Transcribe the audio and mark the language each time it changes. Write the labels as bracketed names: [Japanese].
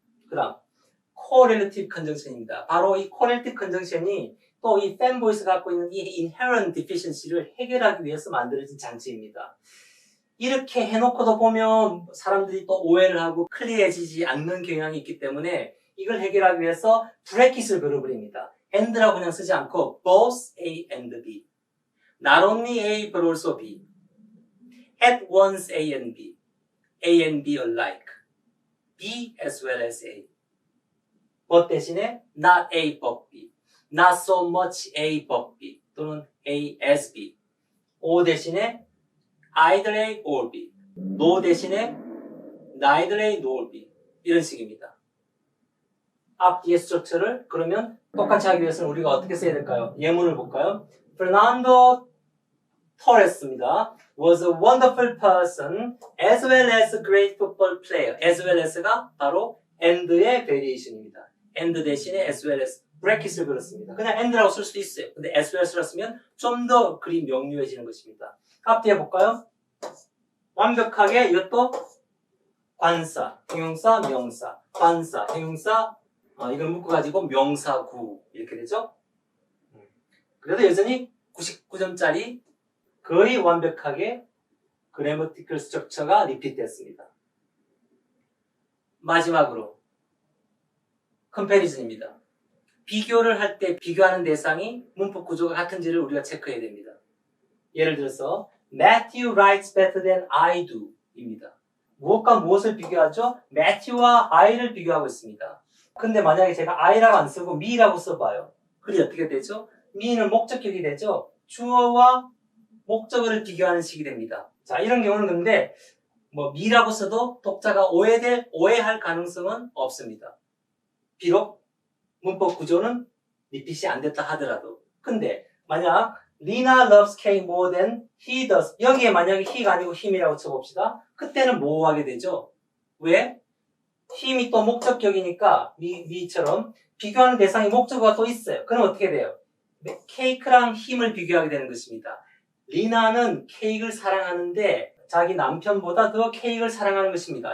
[Korean] 그 다음 correlative conjunction입니다. 바로 이 correlative conjunction이 또 이 팬보이스가 갖고 있는 이 inherent deficiency를 해결하기 위해서 만들어진 장치입니다. 이렇게 해놓고도 보면 사람들이 또 오해를 하고 클리어해지지 않는 경향이 있기 때문에 이걸 해결하기 위해서 브래킷을 걸어버립니다. [English] and라고 [Korean] 그냥 쓰지 않고 [English] both A and B, not only A but also B, at once A and B alike, B as well as A. but 대신에 not A but B, not so much A but B 또는 A as B, O 대신에 either A or B, no 대신에 neither A nor B [Korean] 이런 식입니다. 앞뒤의 스트럭처를 그러면 똑같이 하기 위해서는 우리가 어떻게 써야 될까요? 예문을 볼까요? [English] Fernando Torres입니다. was a wonderful person as well as a great football player. [Korean] as well as가 바로 and의 variation입니다. and 대신에 as well as 브래킷을 걸었습니다. 그냥 and라고 쓸 수도 있어요. 근데 as well as를 쓰면 좀 더 글이 명료해지는 것입니다. 앞뒤에 볼까요? 완벽하게 이것도 관사, 형용사, 명사, 관사, 형용사, 이걸 묶어가지고 명사구 이렇게 되죠. 그래도 여전히 99점짜리 거의 완벽하게 그래머티컬 스트럭처가 리피트됐습니다. 마지막으로 컴패리즌입니다. 비교를 할 때 비교하는 대상이 문법 구조가 같은지를 우리가 체크해야 됩니다. 예를 들어서 [English] Matthew writes better than I do 입니다. [Korean] 무엇과 무엇을 비교하죠? Matthew와 I를 비교하고 있습니다. 근데 만약에 제가 I라고 안 쓰고 me라고 써봐요. 그게 어떻게 되죠? me는 목적격이 되죠? 주어와 목적어를 비교하는 식이 됩니다. 자, 이런 경우는 근데 뭐 me라고 써도 독자가 오해할 가능성은 없습니다. 비록 문법 구조는 리핏이 안 됐다 하더라도. 근데 만약 [English] Lina loves Kay more than he does. [Korean] 여기에 만약에 he가 아니고 him이라고 쳐봅시다. 그때는 뭐 하게 되죠? 왜? him이 또 목적격이니까 me처럼 비교하는 대상이 목적어가 또 있어요. 그럼 어떻게 돼요? 케이크랑 him을 비교하게 되는 것입니다. 리나는 케이크를 사랑하는데 자기 남편보다 더 케이크를 사랑하는 것입니다.